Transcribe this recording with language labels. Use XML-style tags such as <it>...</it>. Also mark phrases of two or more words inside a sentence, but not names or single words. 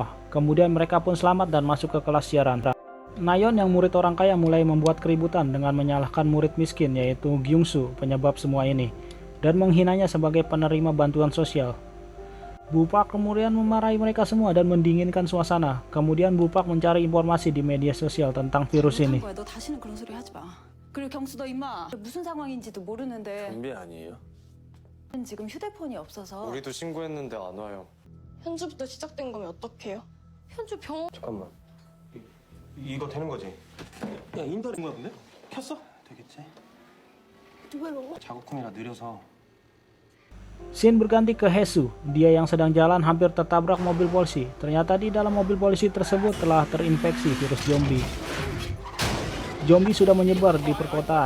<id>Kemudian mereka pun selamat dan masuk ke kelas siaran. Nayeon yang murid orang kaya mulai membuat keributan dengan menyalahkan murid miskin yaitu Gyungsu penyebab semua ini dan menghinanya sebagai penerima bantuan sosial. Bupak kemudian memarahi mereka semua dan mendinginkan suasana. Kemudian Bupak mencari informasi di media sosial tentang virus ini.</id> <ko>너 다시는 그런 소리 하지 마. 그리고 경수 너 임마 무슨 상황인지도 모르는데 좀비 아니에요? 지금 휴대폰이 없어서 우리도 신고했는데 안 와요. 현주부터 시작된 거면 어떡해요? 현주 병원 잠깐만. 이거 되는 거지? 야 인터넷 거야 근데? 켰어? 되겠지? 자국통이라 느려서.</ko> <id>Shin berganti ke Hesu. Dia yang sedang jalan hampir tertabrak mobil polisi. Ternyata di dalam mobil polisi tersebut telah terinfeksi virus zombie. Zombie sudah menyebar di perkotaan.</id>